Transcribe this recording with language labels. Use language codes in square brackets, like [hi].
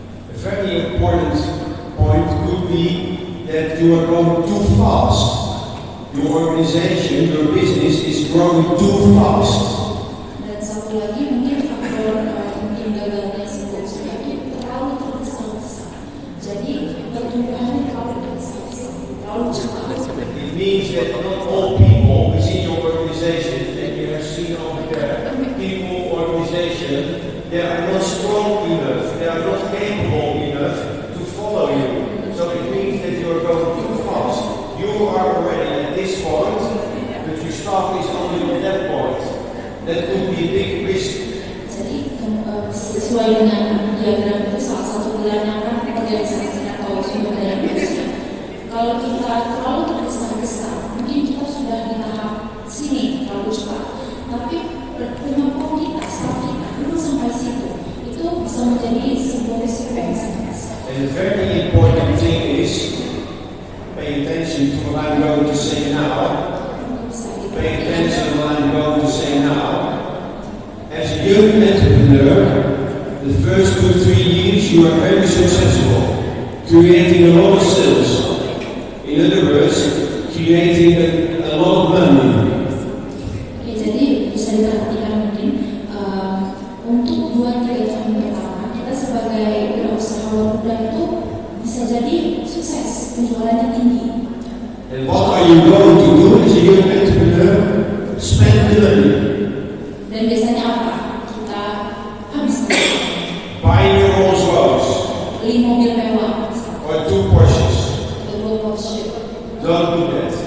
[en] A very important point could be that you are going too fast. Your organization, your business is growing too fast. [id] Dan satu lagi mungkin faktor mungkin gagalnya sebuah usaha itu terlalu tergesa-gesa. Jadi pertumbuhannya terlalu tergesa-gesa, terlalu cepat. [en] It means that not all people within your organization, and you have seen over there, people, organization, they are not strong enough, they are not capable enough to follow you. So it means that you are going too fast. You are already at this point, but your staff is only at that point. That could be a big risk. [id] Jadi sesuai dengan diagram itu salah satu pilarnya kan organisasi atau sumber daya manusia. Kalau kita terlalu tergesa-gesa, mungkin kita sudah di tahap sini terlalu cepat. Tapi penyokong kita, staff kita belum sampai situ. Itu bisa menjadi sebuah risiko yang sangat besar. [en] And a very important thing is pay attention to what I'm going to say now. Pay attention to what I'm going to say now. As a young entrepreneur, the first 2-3 years you are very successful, creating a lot of sales. In other words, creating a lot of money. [id] Oke, jadi bisa diperhatikan mungkin untuk 2-3 tahun pertama kita sebagai wirausahawan muda itu bisa jadi sukses, penjualannya tinggi. [en] And what are you going to do as a young entrepreneur? Spend the money. [id] Dan biasanya apa? Kita habiskan. [en] Buying your Rolls Royce [id] Beli mobil mewah [en] or 2 Porsches. [id] atau Porsche. [en] Don't do that.